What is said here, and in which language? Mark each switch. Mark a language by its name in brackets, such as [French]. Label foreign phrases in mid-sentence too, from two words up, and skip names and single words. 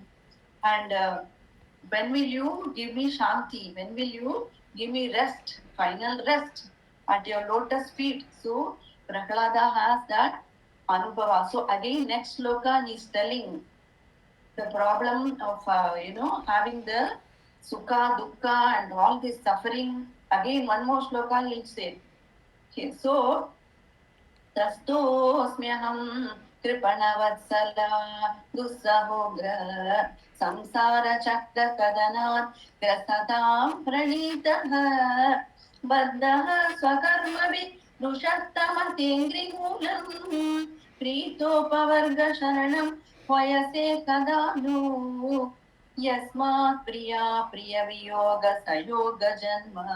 [English] And when will you give me shanti? When will you give me rest, final rest at your lotus feet? So Prahlada has that anubhava. So again, next sloka is telling the problem of having the [Sanskrit] sukha, dukkha, [English] and all this suffering. Again, one more sloka he'll say. Okay, so [Sanskrit] तस्थोऽस्म्यहं कृपणवत्सला दुस्सहोग्र संसारचक्रकदनात् ग्रसतां प्रणीतः बद्धः स्वकर्मभिः रुषत्तमतेन्द्रिमूलम् प्रीतोपवर्गशरणं वयसे कदा नु यस्मात् प्रिया प्रियवियोगसयोगजन्म